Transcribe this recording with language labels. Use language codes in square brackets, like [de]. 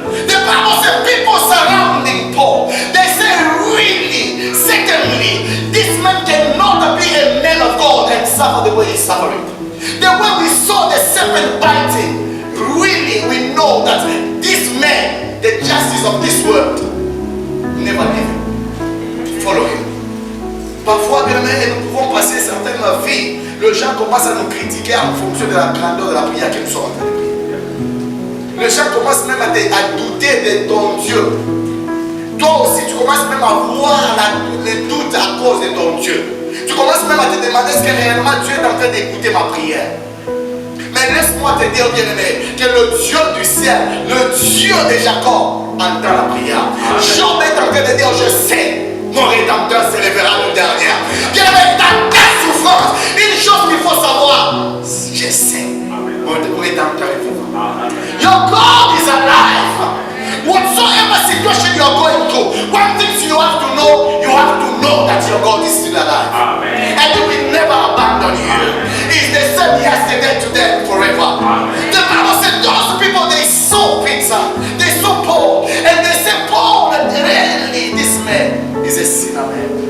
[en] The Bible says people surrounding Paul, they say, really, secondly, this man cannot be a man of God and suffer the way he's suffering. The way we saw the serpent biting, really we know that this man, the justice of this world, never leave him. Follow him. [fr] Parfois, bien aimé, nous pouvons passer certaines vies. Les gens commencent à nous critiquer en fonction de la grandeur de la prière que nous sommes en train de prier. Les gens commencent même à douter de ton Dieu. Toi aussi, tu commences même à voir les doutes à cause de ton Dieu. Tu commences même à te demander est-ce que réellement Dieu est en train d'écouter ma prière. Mais laisse-moi te dire, bien aimé, que le Dieu du ciel, le Dieu de Jacob, entend la prière. Job est en train de dire, je sais. Mon rédempteur se lèvera le dernier. Bien aimé, dans ta souffrance, une chose qu'il faut savoir, je sais, mon rédempteur est vivant. [en] Your God is alive. Whatsoever situation you are going through, one thing you have to know that your God is still alive. Amen. And he will never abandon you. He's the same yesterday, today, and forever. Amen. The Bible said those people, they saw Peter, they saw Paul, and they said, Paul, that really this man is a sinner man.